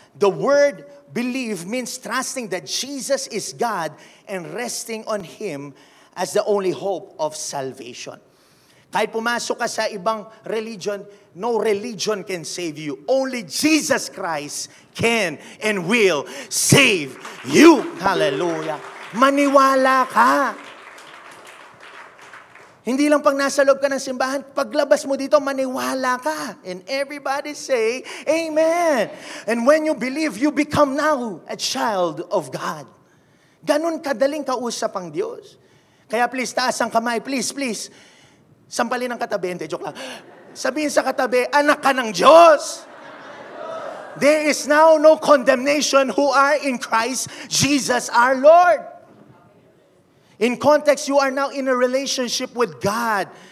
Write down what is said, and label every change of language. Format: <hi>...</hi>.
<en>The word believe means trusting that Jesus is God and resting on Him as the only hope of salvation.</en> <tl>Kahit pumasok ka sa ibang religion,</tl> <en>no religion can save you. Only Jesus Christ can and will save you.</en> <tl>Hallelujah. Maniwala ka. Hindi lang pag nasa loob ka ng simbahan, paglabas mo dito, maniwala ka.</tl> <en>And everybody say, Amen. And when you believe, you become now a child of God.</en> <tl>Ganun kadaling kausap ang Diyos. Kaya please, taas ang kamay. Please, please. Sampalin ang katabi. Hindi, joke lang. Sabihin sa katabi, anak ka ng Diyos.</tl> <en>There is now no condemnation who are in Christ Jesus our Lord. In context, you are now in a relationship with God.</en>